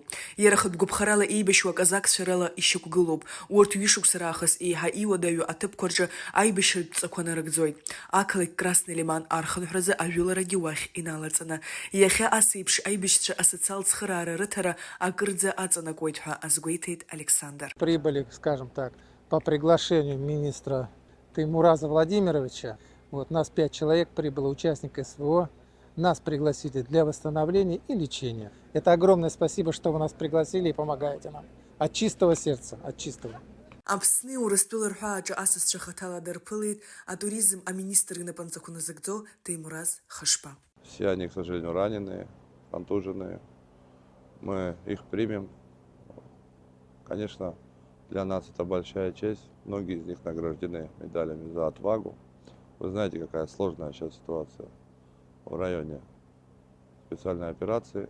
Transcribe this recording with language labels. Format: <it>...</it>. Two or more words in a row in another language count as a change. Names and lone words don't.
<ab>Иара хатәгәыԥхарала еибашьуа аказакцәа рыла ишьақәгылоуп. Урҭ ҩышықәса раахыс еиҳа иуадаҩу аҭыԥқәа рҿы аибашьратә ҵақәа нарыгӡоит. Ақалақь Красный Лиман архынҳәразы ажәыларагьы уахь иналаҵаны. Иахьа ас еиԥш аибашьцәа асоциалтә цхыраара рыҭара акырӡа аҵанакуеит ҳәа азгәеиҭеит Александр.</ab> <ru>Прибыли, скажем так, по приглашению министра Теймураза Владимировича. Вот, нас 5 человек прибыло, участников СВО. Нас пригласили для восстановления и лечения. Это огромное спасибо, что вы нас пригласили и помогаете нам. От чистого сердца, от чистого.</ru> <ab>Аԥсни Урыстәыла рҳәааҿы асасцәа хаҭала дарԥылеит атуризм аминистр инапынҵақәа назыгӡо Теймураз Хышба.</ab> <ru>Все они, к сожалению, раненые, контуженные. Мы их примем. Конечно, для нас это большая честь. Многие из них награждены медалями за отвагу. Вы знаете, какая сложная сейчас ситуация в районе специальной операции.</ru>